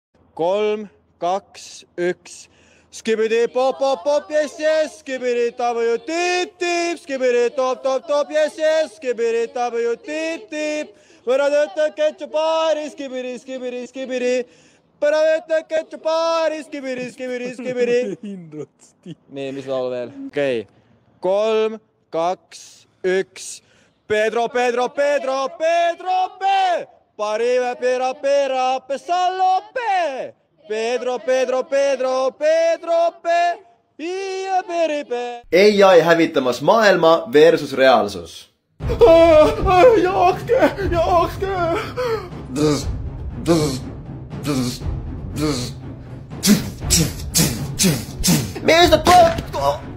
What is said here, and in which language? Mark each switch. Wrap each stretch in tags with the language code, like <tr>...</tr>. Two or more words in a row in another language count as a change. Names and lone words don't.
<et>3, 2, 1. Skibidi pop pop pop,</et> <en>yes yes. Skibidi tabu tiip tiip. Skibidi top top top, yes yes. Skibidi tabu tiip tiip. Võra tööta ketšupaari. Skibidi skibidi skibidi. Võra tööta ketšupaari. Skibidi skibidi skibidi.</en> <et>Nii, mis laulu veel? Okei. 3, 2, 1. Pedro, Pedro, Pedro, Pedro, P. Parive, pera, pera, pesalope. Pedro, Pedro, Pedro, Pedro, P. Ja peripe. AI hävitamas maailma versus reaalsus. Jookske, jookske.</et> <fi>Mistä tuttu?</fi>